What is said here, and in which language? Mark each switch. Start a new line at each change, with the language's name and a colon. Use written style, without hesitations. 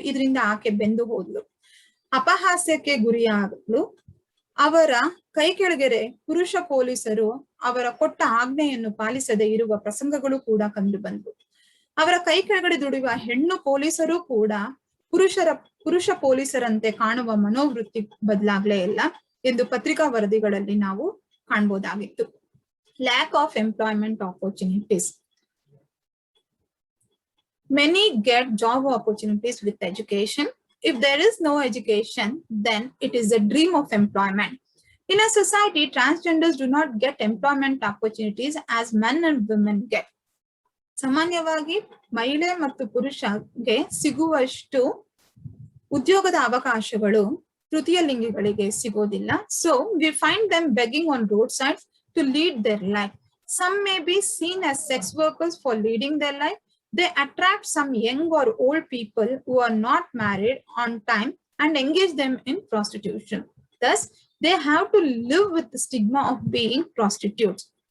Kannada: ಇದರಿಂದ ಆಕೆ ಬೆಂದು ಹೋದ್ಲು. ಅಪಹಾಸ್ಯಕ್ಕೆ ಗುರಿಯಾಗಲು ಅವರ ಕೈ ಕೆಳಗೆರೆ ಪುರುಷ ಪೊಲೀಸರು ಅವರ ಕೊಟ್ಟ ಆಜ್ಞೆಯನ್ನು ಪಾಲಿಸದೇ ಇರುವ ಪ್ರಸಂಗಗಳು ಕೂಡ ಕಂಡು ಬಂದವು. ಅವರ ಕೈ ಕೆಳಗಡೆ ದುಡಿಯುವ ಹೆಣ್ಣು ಪೊಲೀಸರು ಕೂಡ ಪುರುಷ ಪೊಲೀಸರಂತೆ ಕಾಣುವ ಮನೋವೃತ್ತಿ ಬದಲಾಗ್ಲೇ ಇಲ್ಲ ಎಂದು ಪತ್ರಿಕಾ ವರದಿಗಳಲ್ಲಿ ನಾವು ಕಾಣಬಹುದಾಗಿತ್ತು.
English: Lack of employment opportunities. Many get job opportunities with education. If there is no education, then it is a dream of employment. In a society, transgenders do not get employment opportunities as men and women get.
Kannada: ಸಾಮಾನ್ಯವಾಗಿ ಮಹಿಳೆ ಮತ್ತು ಪುರುಷಗೆ ಸಿಗುವಷ್ಟು ಉದ್ಯೋಗದ ಅವಕಾಶಗಳು ತೃತೀಯ ಲಿಂಗಿಗಳಿಗೆ ಸಿಗೋದಿಲ್ಲ.
English: So we find them begging on roadsides to lead their life. Some may be seen as sex workers for leading their life. They attract some young or old people who are not married on time and engage them in prostitution. Thus, they have to live with the stigma of being prostitutes.